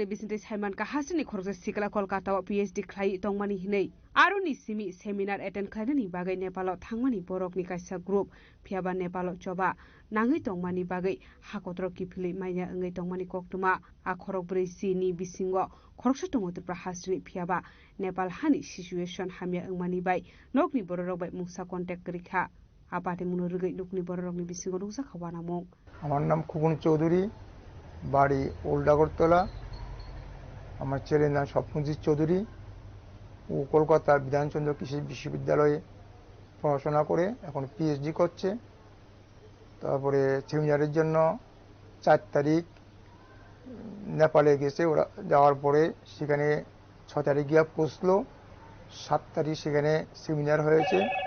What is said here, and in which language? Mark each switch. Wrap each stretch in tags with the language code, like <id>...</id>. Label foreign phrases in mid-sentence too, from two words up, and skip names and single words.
<trp>Bisinte Saiman ka hasini khorsa sigla Kolkata wa PhD khlai tongmani hinei aroni simi</trp> <en>seminar attend</en> <trp>khalani bagai Nepal thangmani borokni kaisa group phiaba Nepal choba nangai tongmani bagai hakotro kipili maina ngai tongmani koktoma a khorok brei ni bisingo khoroksa tongotu prahasini phiaba Nepal hani situation hamya ngmani bai nokni borok bai mungsa contact krikha apate munorugai nokni borokni bisingo nungsa khawana mong</trp> <bn>আমার নাম খুকুন চৌধুরী বাড়ি ওল্ড আগরতলা আমার ছেলের নাম স্বপ্নজিৎ চৌধুরী ও কলকাতার বিধানচন্দ্র কৃষি বিশ্ববিদ্যালয়ে পড়াশোনা করে এখন পিএইচডি করছে তারপরে সেমিনারের জন্য 4 তারিখ নেপালে গেছে ওরা যাওয়ার পরে সেখানে 6 তারিখ গিয়ে পৌঁছলো 7 তারিখ সেখানে সেমিনার হয়েছে</bn>